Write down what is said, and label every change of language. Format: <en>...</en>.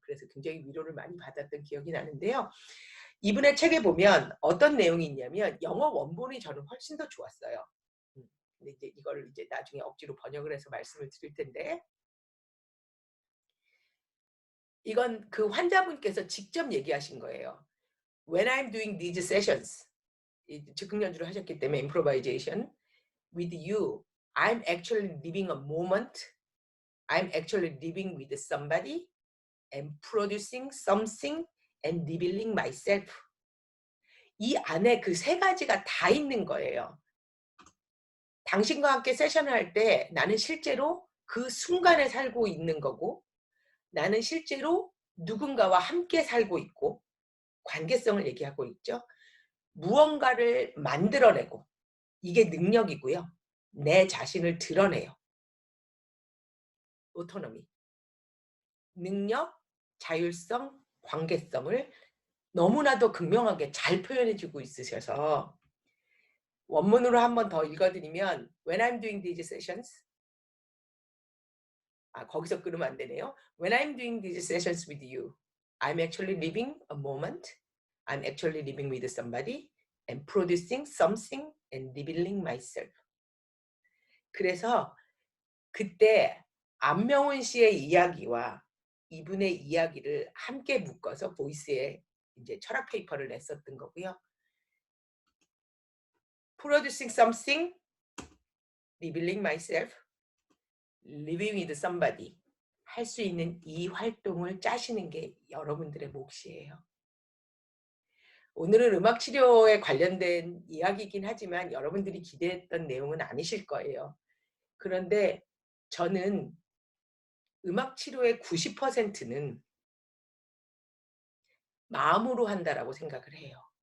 <ko>그래서 굉장히 위로를 많이 받았던 기억이 나는데요. 이분의 책에 보면 어떤 내용이 있냐면 영어 원본이 저는 훨씬 더 좋았어요. 근데 이제 이걸 이제 나중에 억지로 번역을 해서 말씀을 드릴 텐데 이건 그 환자분께서 직접 얘기하신 거예요.</ko> <en>When I'm doing these sessions,</en> <ko>즉흥 연주를 하셨기 때문에</ko> <en>improvisation with you, I'm actually living a moment. I'm actually living with somebody and producing something and revealing myself.</en> <ko>이 안에 그 세 가지가 다 있는 거예요. 당신과 함께 세션을 할 때 나는 실제로 그 순간에 살고 있는 거고, 나는 실제로 누군가와 함께 살고 있고, 관계성을 얘기하고 있죠. 무언가를 만들어내고, 이게 능력이고요. 내 자신을 드러내요. 오토노미. 능력, 자율성, 관계성을 너무나도 극명하게 잘 표현해주고 있으셔서 원문으로 한 번 더 읽어드리면</ko> <en>When I'm doing these sessions,</en> <ko>거기서 끊으면 안 되네요.</ko> <en>When I'm doing these sessions with you, I'm actually living a moment. I'm actually living with somebody and producing something and revealing myself.</en> <ko>그래서 그때 안명훈 씨의 이야기와 이분의 이야기를 함께 묶어서 보이스에 이제 철학 페이퍼를 냈었던 거고요.</ko> <en>Producing something, revealing myself, living with somebody.</en> <ko>할 수 있는 이 활동을 짜시는 게 여러분들의 몫이에요. 오늘은 음악 치료에 관련된 이야기이긴 하지만 여러분들이 기대했던 내용은 아니실 거예요. 그런데 저는 음악 치료의 90%는 마음으로 한다라고 생각을 해요.</ko>